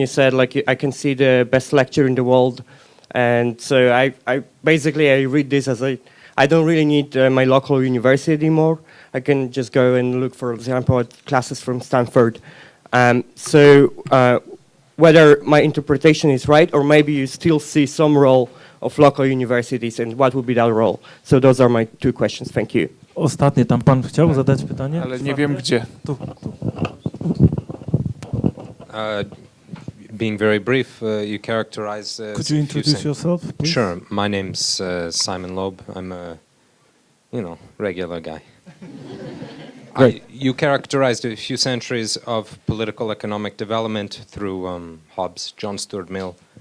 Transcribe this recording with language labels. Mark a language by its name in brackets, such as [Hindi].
[English] You said, like, I can see the best lecture in the world, and so I basically read this as I don't really need my local university anymore. I can just go and look, for example, at classes from Stanford. So whether my interpretation is right, or maybe you still see some role of local universities, and what would be that role? So those are my two questions. Thank you. [Polish] ostatnie, tam pan chciał zadać pytanie? Ale nie wiem gdzie. Tu. [English] Being very brief, you characterize... Could you introduce yourself, please? Sure. My name's Simon Loeb. I'm a, regular guy. Great. You characterized a few centuries of political economic development through Hobbes, John Stuart Mill.